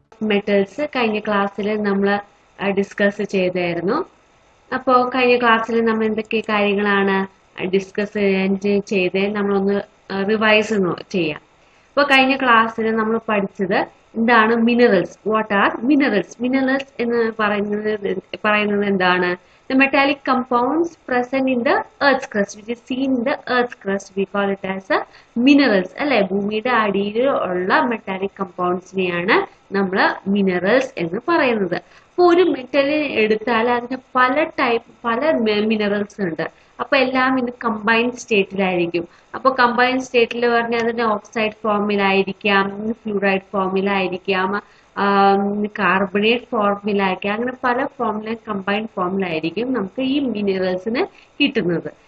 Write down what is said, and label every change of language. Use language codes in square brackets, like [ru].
[ml] Metals കഴിഞ്ഞ ക്ലാസ്സിൽ നമ്മൾ ഡിസ്കസ് ചെയ്തായിരുന്നു. അപ്പോൾ കഴിഞ്ഞ ക്ലാസ്സിൽ നമ്മൾ എന്തൊക്കെ കാര്യങ്ങളാണ് ഡിസ്കസ് ചെയ്ത് നമ്മളൊന്ന് റിവൈസ് ചെയ്യാം. അപ്പോൾ കഴിഞ്ഞ ക്ലാസ്സിൽ നമ്മൾ പഠിച്ചത് എന്താണ് minerals. [en] What are minerals? [ml] Minerals എന്ന് പറയുന്നത് എന്താണ്? [en] The metallic compounds present in the earth's crust, which is seen in the earth's crust, we call it as a minerals. [ml] അല്ലെ, ഭൂമിയുടെ അടിയിൽ ഉള്ള മെറ്റാലിക് കമ്പൗണ്ട്സിനെയാണ് നമ്മൾ മിനറൽസ് എന്ന് പറയുന്നത്. അപ്പോൾ ഒരു മെറ്റൽ എടുത്താൽ അതിന് പല മിനറൽസ് ഉണ്ട്. അപ്പൊ എല്ലാം ഇന്ന് കമ്പൈൻഡ് സ്റ്റേറ്റിലായിരിക്കും. അപ്പൊ കമ്പൈൻഡ് സ്റ്റേറ്റിൽ പറഞ്ഞാൽ അതിന്റെ ഓക്സൈഡ് ഫോമിലായിരിക്കാം, ഫ്ലൂറൈഡ് ഫോമിലായിരിക്കാം, കാർബണേറ്റ് ഫോമിലായിരിക്കാം, അങ്ങനെ പല ഫോമിലും കമ്പൈൻഡ് ഫോമിലായിരിക്കും നമുക്ക് ഈ മിനറൽസിന് കിട്ടുന്നത്.